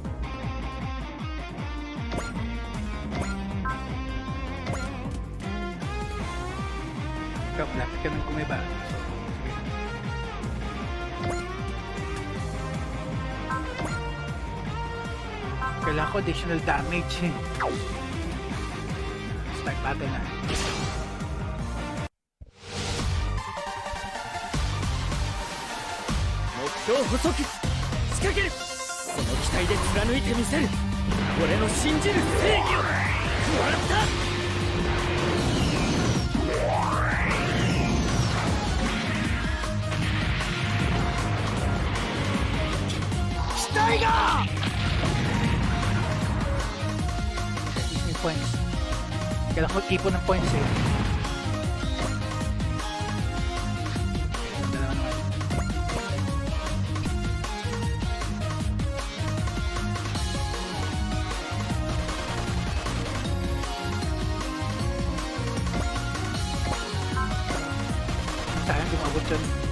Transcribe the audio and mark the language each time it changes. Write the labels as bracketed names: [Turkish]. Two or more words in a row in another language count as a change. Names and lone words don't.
[Filipino] Ikaw, lapit ka ng kumiba. Kailangan ko [English] additional damage [Filipino] eh. [English] Start battle [Filipino] na. [Japanese] 目標捕捉仕掛ける。その機体で貫いてみせる。俺の信じる正義を。もらった。機体が [Filipino] Use yung points. Kailangan ko mag-ipon ng points eh. Dalawa naman. Sayang, di maabot yun.